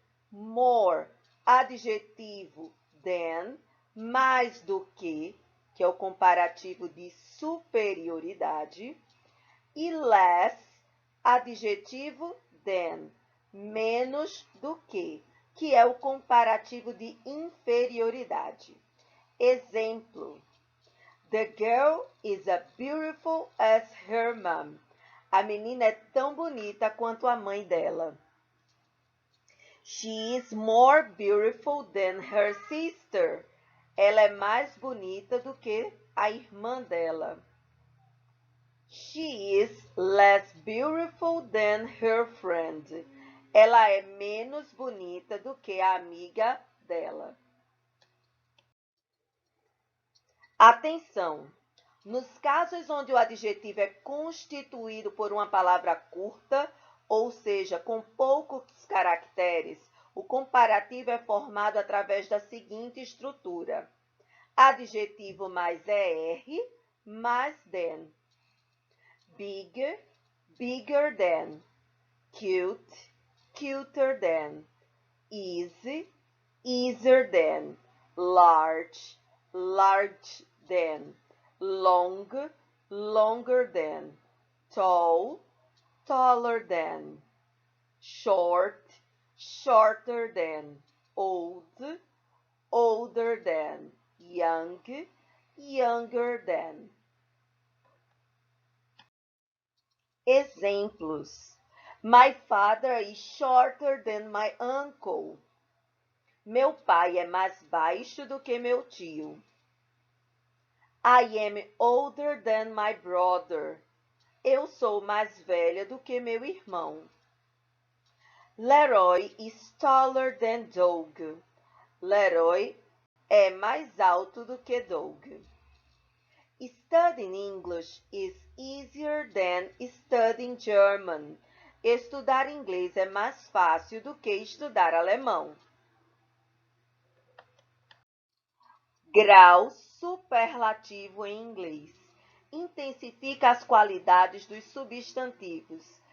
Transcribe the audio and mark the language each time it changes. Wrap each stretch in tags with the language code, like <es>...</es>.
<pt>More, adjetivo than, mais do que é o comparativo de superioridade. E less, adjetivo than, menos do que é o comparativo de inferioridade.</pt> <en>Exemplo: The girl is as beautiful as her mom.</en> <pt>A menina é tão bonita quanto a mãe dela.</pt> <en>She is more beautiful than her sister.</en> <pt>Ela é mais bonita do que a irmã dela.</pt> <en>She is less beautiful than her friend.</en> <pt>Ela é menos bonita do que a amiga dela. Atenção! Nos casos onde o adjetivo é constituído por uma palavra curta, ou seja, com poucos caracteres, o comparativo é formado através da seguinte estrutura: adjetivo mais ER mais than. Bigger,</pt> <en>bigger than, cute, cuter than, easy, easier than, large, large than, long, longer than, tall, taller than, short, shorter than, old, older than, young, younger than. Exemplos. My father is shorter than my uncle.</en> <pt>Meu pai é mais baixo do que meu tio.</pt> <en>I am older than my brother.</en> <pt>Eu sou mais velha do que meu irmão.</pt> <en>Leroy is taller than Doug.</en> <pt>Leroy é mais alto do que Doug.</pt> <en>Studying English is easier than studying German.</en> <pt>Estudar inglês é mais fácil do que estudar alemão. Grau superlativo em inglês. Intensifica as qualidades dos substantivos.</pt>